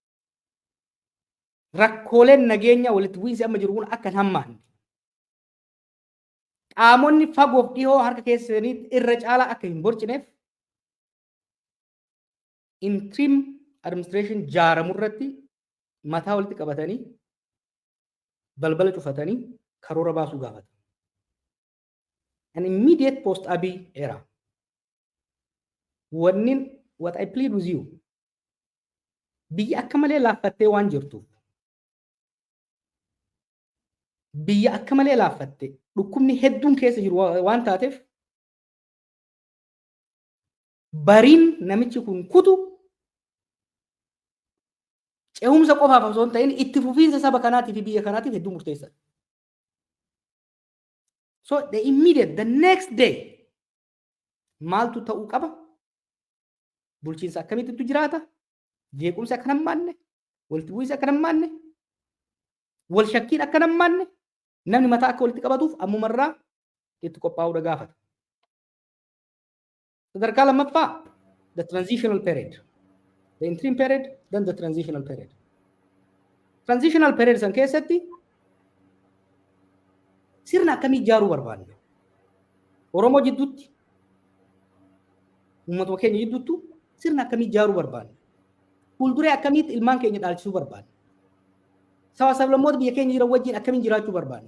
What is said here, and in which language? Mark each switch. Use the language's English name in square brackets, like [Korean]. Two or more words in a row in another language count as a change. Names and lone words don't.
[Oromo] Rakkooleen nageenya walitti bu'iinsi amma jiru kun akka hin hammaanne qaamonni fagoof dhihoo harka keessanii irra caalaa akka hin borcineef [English] interim administration [Oromo] jaaramu irratti mataa walitti qabatanii balbala cufatanii karoora baasuu gaafata. [English] An immediate post Abiy era. What I plead with you. [Oromo] Biyya akka malee laaffattee waan jirtuuf. Biyya akka malee laaffatte dhukkubni hedduun keessa jiru waan taateef bariin namichi kun kutu ce'umsa qofaaf osoo hin ta'in itti fufiinsa saba kanaatiif fi biyya kanaatiif hedduu murteessaadha. [English] So the next day [Oromo] maaltu ta'uu qaba? Bulchiinsa akkamitti jiraata? Jeequmsi akka nammaanne, walitti bu'iinsa akka nammaanne, wal shakkiin akka nammaanne, namni mataa akka walitti qabatuuf ammumarraa itti qophaa'uudha gaafata. Sadarkaa lammaffaa [English] the transitional period. The interim period, then the transitional period. Transitional period [Oromo] san keessatti sirna akkamii ijaaruu barbaanne? Oromoo jidduutti, uummatuma keenya jidduutti sirna akkamii ijaaruu barbaanne? Fuulduree akkamitti ilmaan keenya dhaalchisuu barbaanne? Saba sablammoota biyya keenya jiran wajjin akkamiin jiraachuu barbaanne?